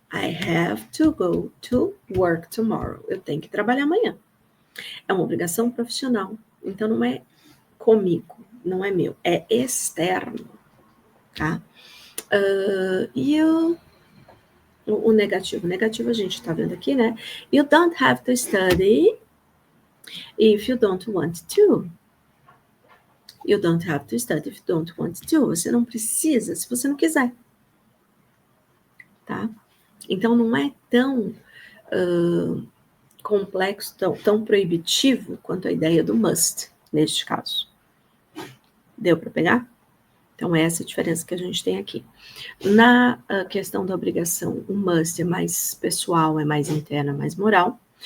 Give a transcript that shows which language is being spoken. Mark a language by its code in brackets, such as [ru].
[en] I have to go to work tomorrow. [pt] Eu tenho que trabalhar amanhã. É uma obrigação profissional. Então, não é comigo, não é meu. É externo, tá? E o negativo. O negativo a gente tá vendo aqui, né? [en] You don't have to study if you don't want to. You don't have to study if you don't want to. [pt] Você não precisa se você não quiser. Tá? Então, não é tão complexo, tão proibitivo quanto a ideia do must, neste caso. Deu para pegar? Então, é essa a diferença que a gente tem aqui. Na questão da obrigação, o must é mais pessoal, é mais interna, mais moral.